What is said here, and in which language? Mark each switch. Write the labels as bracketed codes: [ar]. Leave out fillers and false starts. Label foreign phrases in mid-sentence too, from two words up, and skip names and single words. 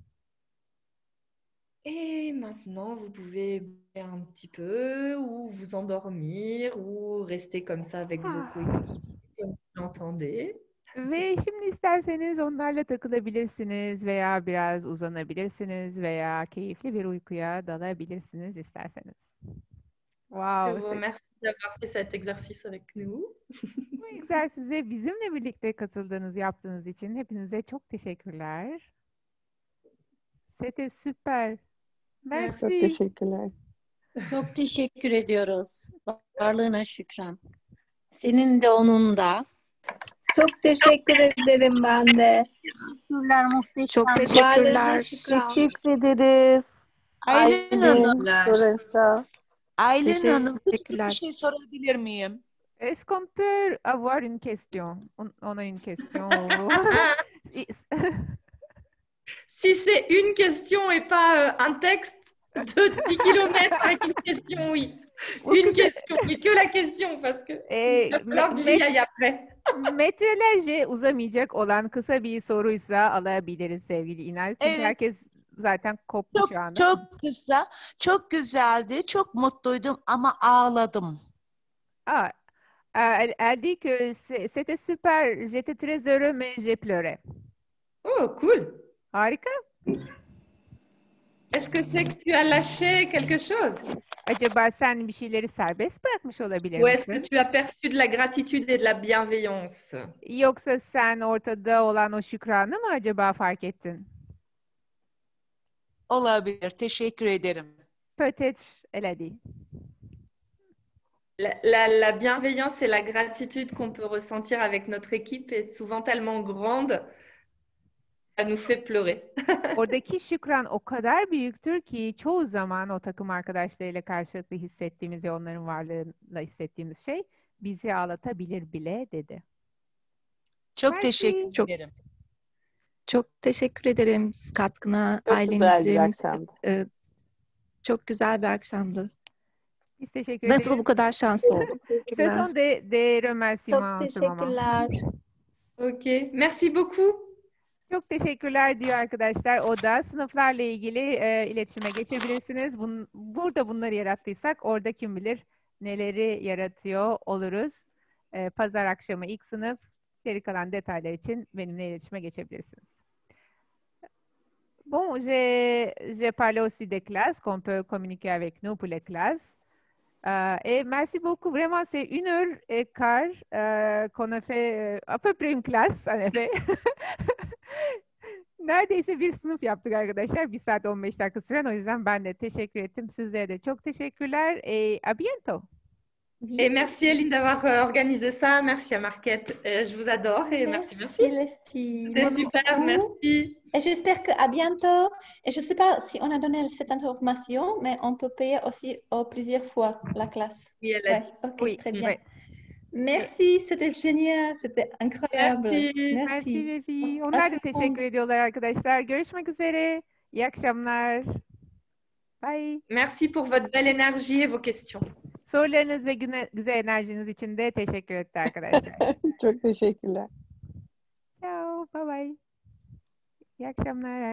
[fr] Et maintenant, vous pouvez bouger un petit peu ou vous endormir ou rester comme ça avec vos coéquipiers comme vous l'entendez. [tr] Ve şimdi isterseniz onlarla takılabilirsiniz veya biraz uzanabilirsiniz veya keyifli bir uykuya dalabilirsiniz isterseniz. [fr] Je Wow, vous remercie d'avoir fait cet exercice avec nous. [tr] bu egzersize bizimle birlikte katıldığınız, yaptığınız için hepinize çok teşekkürler. [fr] C'était super. Merci. [tr] Çok teşekkürler. Çok teşekkür ediyoruz. Varlığına şükran. Senin de onun da. Çok teşekkür ederim ben de. Teşekkürler, muhteşem. Çok Varlığına teşekkürler. şükran. Teşekkür ederiz. Aylin Hanım, Florence. Aylin Hanım, küçük bir Teşekkürler. şey sorabilir miyim? [fr] Est-ce qu'on peut avoir une question? On a une question. Si c'est une question et pas un texte de 10 km avec une question, oui. Une question, mais que la question parce que il va falloir que j'y aille après. [tr] Metrelerce uzamayacak olan kısa bir soruysa alabiliriz sevgili İnal. Çünkü Evet. herkes zaten koptu Çok şu anda. çok kısa, çok güzeldi, çok mutluydum ama ağladım. [fr] Ah, elle dit que c'était super, j'étais très heureux mais j'ai pleuré. [en] Oh, cool. [tr] Harika. [fr] Est-ce que c'est que tu as lâché quelque chose? [tr] Acaba sen bir şeyleri serbest bırakmış olabilir [fr] Ou est-ce que [tr] misin? [fr] tu as perçu de la gratitude et de la bienveillance? [tr] Yoksa sen ortada olan o şükranı mı acaba fark ettin? Olabilir, teşekkür ederim. [fr] Peut-être, elle a dit. La bienveillance et la gratitude qu'on peut ressentir avec notre équipe est souvent tellement grande, ça nous fait pleurer. [tr] Oradaki şükran o kadar büyüktür ki çoğu zaman o takım arkadaşlarıyla karşılıklı hissettiğimiz ve onların varlığıyla hissettiğimiz şey bizi ağlatabilir bile dedi. Çok Mersi. teşekkür Çok- ederim. Çok teşekkür ederim katkına Çok güzel bir Aylin'cim. akşamdı. Çok güzel bir akşamdı. Biz teşekkür Nasıl bu ederiz. kadar şanslı oldum? [fr] Ce sont des [tr] Çok [fr] remerciements en ce moment. [tr] teşekkürler. [fr] Ok, merci beaucoup. [tr] Çok teşekkürler diyor arkadaşlar. O da sınıflarla ilgili iletişime geçebilirsiniz. Burada bunları yarattıysak orada kim bilir neleri yaratıyor oluruz. Pazar akşamı ilk sınıf. Geri kalan detaylar için benimle iletişime geçebilirsiniz. [fr] Bon, j'ai parlé aussi des classes, qu'on peut communiquer avec nous pour les classes. Et merci beaucoup. Vraiment, c'est 1h15 qu'on a fait à peu près une classe, en effet. [tr] Neredeyse bir sınıf yaptık arkadaşlar. 1 saat 15 dakika süren. O yüzden ben de teşekkür ettim. Sizlere de çok teşekkürler. [fr] Et à bientôt. Et merci Aline d'avoir organisé ça. Merci à Marquette. Je vous adore et merci. Merci les filles. C'était super, beaucoup. merci. Et j'espère qu'à bientôt. Et je ne sais pas si on a donné cette information, mais on peut payer aussi plusieurs fois la classe. Oui, elle a Ouais, dit. ok, Oui, très bien. ouais. Merci, c'était génial, c'était incroyable. Merci. Merci les filles. À [tr] Onlar da [fr] tout le [tr] teşekkür [fr] monde. [tr] ediyorlar arkadaşlar. Görüşmek üzere. İyi akşamlar. Bye. [fr] Merci pour votre belle énergie et vos questions. [tr] Sorularınız ve güzel enerjiniz için de teşekkür etti arkadaşlar. Çok teşekkürler. Ciao. [en] Bye bye. [tr] İyi akşamlar.